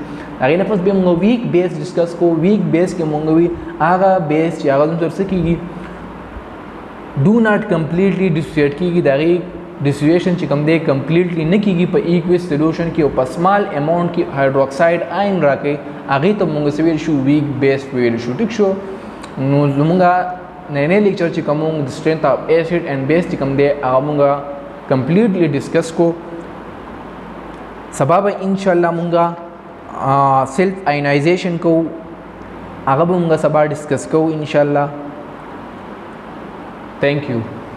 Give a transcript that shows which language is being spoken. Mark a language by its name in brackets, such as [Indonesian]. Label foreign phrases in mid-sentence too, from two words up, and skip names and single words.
[Pashto] هغې نه پس بیا موږ [English] weak base [Pashto] ډسکس کو. [English] weak base [Pashto] کې موږ وی هغه بیس چې هغه زموږ څه کېږي [English] do not completely dissociate [Pashto] کېږي د هغې ډیسوسییشن چې کوم دی کمپلیټلی نه کېږي په [English] aqueous solution [Pashto] کې او په [English] small amount [Pashto] کې [English] hydroxide ion [Pashto] راکړي هغې ته موږ څه ویل شو [English] weak base [Pashto] ویل شو. ټیک شو. نو زمونږه نینې لیکچر چې کوم د [English] strength of acid and base [Pashto] چې کوم دی هغه مونږه کمپلیټلی ډسکس کو. سبا به ان شاء الله مونږه [English] self ionization [Pashto] کو هغه به مونږه سبا ډسکس کو ان شاء الله. [English] thank you.